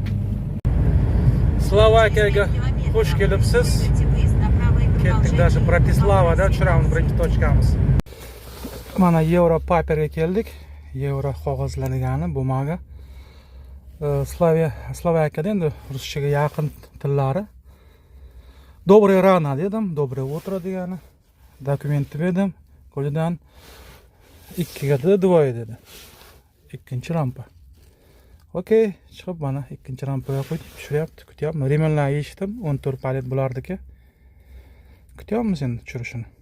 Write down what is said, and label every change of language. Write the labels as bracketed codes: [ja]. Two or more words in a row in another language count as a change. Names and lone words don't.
[uz] Slovakiyaga xush kelibsiz. Ketdik, даже Bratislavada tushiramiz birinchi tochkamiz. Mana Euro paperga keldik. Euro qog'ozlanigani bumaga. Slovakiyada endi ruschaga yaqin tillari. [sk] Dobré ráno [uz] dedim, [ru] доброе утро [uz] degani. Dokumentni berdim. Qo'lidan 2 ga 2 dedi. Ikkinchi rampa. Okey, chiqib mana ikkinchi rampaga qo'ydik. Tushiryapti, kutyapmiz. Remenlarni yechdim, 14 palet bo'lardiki. Kutyapmiz endi tushirishini.